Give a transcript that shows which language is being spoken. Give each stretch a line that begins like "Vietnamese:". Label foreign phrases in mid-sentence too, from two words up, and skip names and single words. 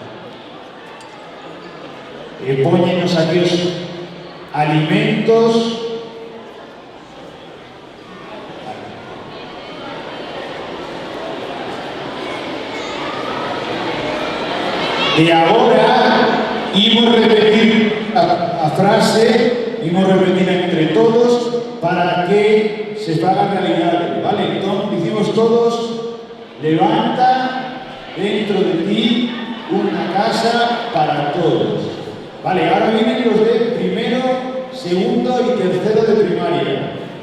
Galician: E póñenos aquí os alimentos e agora imos repetir a frase, imos repetir entre todos para que se faga realidade, vale? Entón, dicimos todos: levanta dentro de ti unha casa para todos.
Spanish: Vale, ahora vienen los de primero, segundo y tercero de primaria.